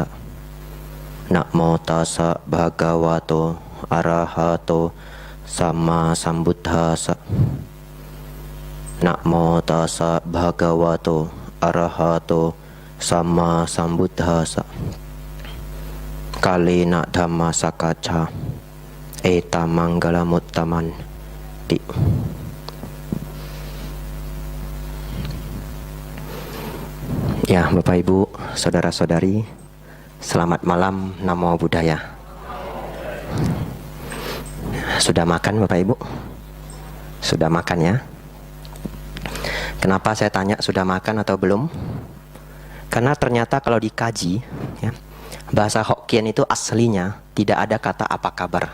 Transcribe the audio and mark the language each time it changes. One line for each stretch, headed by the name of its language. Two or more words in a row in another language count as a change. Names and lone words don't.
Pali: Namo tassa bhagavato arahato samma sambuddhassa. Namo tassa bhagavato arahato samma sambuddhassa. Kalena dhamma sakacca eta manggalamuttaman ti.
Indonesian: Ya, Bapak Ibu, saudara-saudari, selamat malam,
Pali: namo buddhaya.
Indonesian: Sudah makan Bapak Ibu? Sudah makan ya? Kenapa saya tanya sudah makan atau belum? Karena ternyata kalau dikaji ya, bahasa Hokkien itu aslinya tidak ada kata apa kabar.